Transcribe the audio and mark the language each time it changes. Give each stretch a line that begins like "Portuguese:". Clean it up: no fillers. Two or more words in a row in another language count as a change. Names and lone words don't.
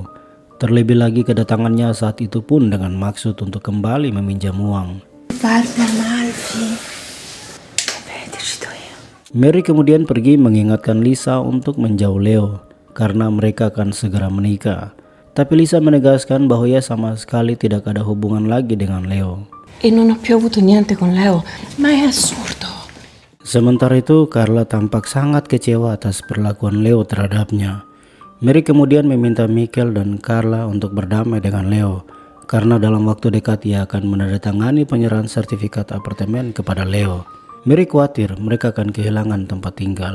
Indonesian: Terlebih lagi kedatangannya saat itu pun dengan maksud untuk kembali meminjam uang. Mary kemudian pergi mengingatkan Lisa untuk menjauh Leo karena mereka akan segera menikah. Tapi Lisa menegaskan bahwa ia sama sekali tidak ada hubungan lagi dengan Leo.
Italian: E non ho più avuto niente con Leo, ma è assurdo.
Indonesian: Sementara itu, Carla tampak sangat kecewa atas perlakuan Leo terhadapnya. Mary kemudian meminta Michael dan Carla untuk berdamai dengan Leo, karena dalam waktu dekat ia akan menandatangani penyerahan sertifikat apartemen kepada Leo. Mary khawatir mereka akan kehilangan tempat tinggal.